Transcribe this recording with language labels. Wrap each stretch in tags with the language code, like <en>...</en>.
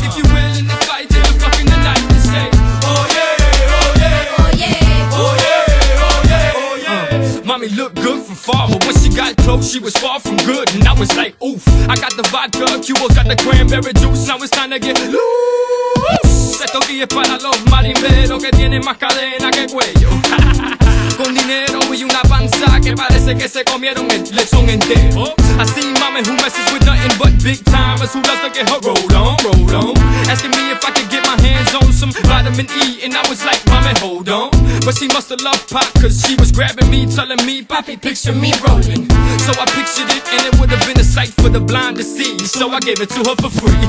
<en>If you're willing to fight till the fucking the night, then say, oh yeah, oh yeah, oh yeah, oh yeah, oh yeah, oh yeah. Mommy looked good from far, but when she got close, she was far from good, and I was like, oof. I got the vodka, Cuba got the cranberry juice. Now it's time to get loose.</en> <es>Esto aquí es para los marimberos que tienen más cadena que cuello. Con dinero y una panza que parece que se comieron el lechón entero.</es> <en>I see mama who messes with nothing but big timers who does to get her roll on, roll on. Asking me if I could get my hands on some vitamin E, and I was like, mama, hold on. But she must have loved Pop, cause she was grabbing me, telling me, Poppy, picture me rolling. So I pictured it, and it would have been a sight for the blind to see. So I gave it to her for free.</en>